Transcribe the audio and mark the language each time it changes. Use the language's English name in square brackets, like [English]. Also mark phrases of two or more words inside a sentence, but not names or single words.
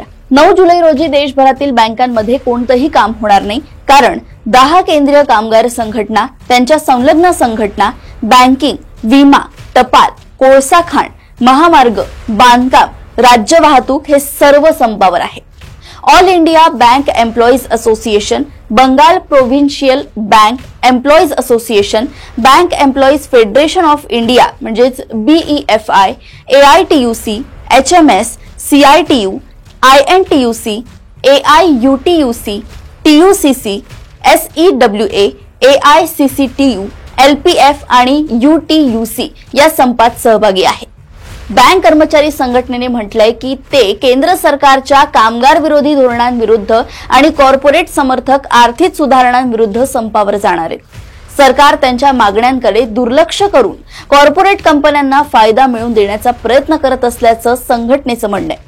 [Marathi] 9 जुलै रोजी देशभरातील बँकांमध्ये कोणतंही काम होणार नाही, कारण 10 केंद्रीय कामगार संघटना, त्यांच्या संलग्न संघटना, बँकिंग, विमा, टपाल, कोळसा खाण, महामार्ग, बांधकाम, राज्य वाहतूक हे सर्व संपावर आहे। ऑल इंडिया बैंक एम्प्लॉईज असोसिएशन, बंगाल प्रोव्हिन्शियल बैंक एम्प्लॉईज असोसिएशन, बैंक एम्प्लॉईज फेडरेशन ऑफ इंडिया म्हणजेच BEFI, AITUC, HMS, CITU, INTUC, AIUTUC, TUCC, SEWA, AICCTU, LPF आणि UTUC या संपात सहभागी आहे। बँक कर्मचारी संघटनेने म्हटलंय की ते केंद्र सरकारच्या कामगार विरोधी धोरणांविरुद्ध आणि कॉर्पोरेट समर्थक आर्थिक सुधारणांविरुद्ध संपावर जाणार आहे। सरकार त्यांच्या मागण्यांकडे दुर्लक्ष करून कॉर्पोरेट कंपन्यांना फायदा मिळवून देण्याचा प्रयत्न करत असल्याचं संघटनेचं म्हणणं आहे।